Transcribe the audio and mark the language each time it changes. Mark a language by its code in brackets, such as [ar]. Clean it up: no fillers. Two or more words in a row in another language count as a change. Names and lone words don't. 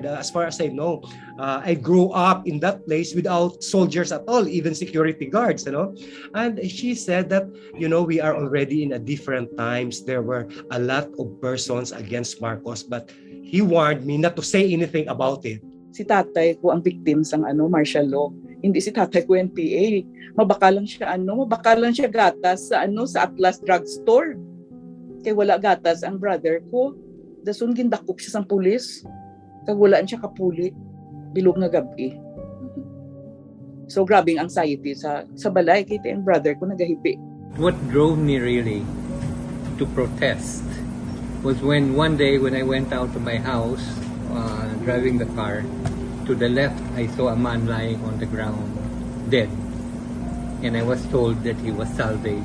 [en] As far as I know, I grew up in that place without soldiers at all, even security guards, And she said that, we are already in a different times. There were a lot of persons against Marcos, but he warned me not to say anything about it. [tl] Si tatay ko ang victim ng [en] martial law. [tl] Hindi si tatay ko [hil] NPA. Mabakalan siya gatas sa Atlas drugstore. Kay wala gatas ang brother ko. Dasun gindakop siya sa pulis. Kag walaan siya kapuli. Bilog nga gabi. So grabing anxiety sa balay kay ang brother ko nagahibi. [en] What drove me really to protest was when one day when I went out to my house driving the car, to the left I saw a man lying on the ground dead, and I was told that he was salvaged.